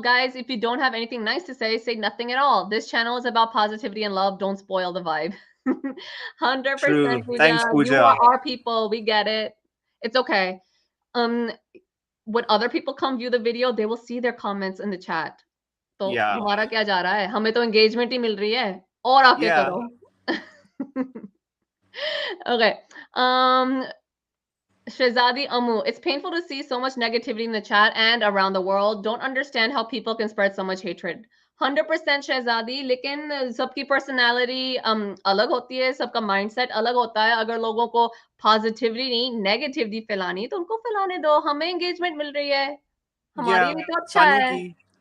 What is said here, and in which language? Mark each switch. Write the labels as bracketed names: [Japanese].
[English] Guys, if you don't have anything nice to say nothing at all. This channel is about positivity and love. Don't spoil the vibe. 100% True. Pooja. Thanks, You Pooja. are our people. We get it. It's okay. when other people come view the video, they will see their comments in the chat. [Hindi] तो [English] Yeah. [Hindi] हमारा क्या जा रहा है? हमें तो engagement ही मिल रही है और आके [English] Yeah. [Hindi] करो. [English] Okay. Shehzadi Amu, it's painful to see so much negativity in the chat and around the world. Don't understand how people can spread so much hatred. [Hindi] 100% Shehzadi, लेकिन सबकी personality अलग होती है, सबका mindset अलग होता है. अगर लोगों को positivity नहीं, negativity फैलानी है, तो उनको फैलाने दो. हमें engagement मिल रही है. हमारे [English] Yeah. [Hindi] लिए तो अच्छा [English] Funny [Hindi] है. ki.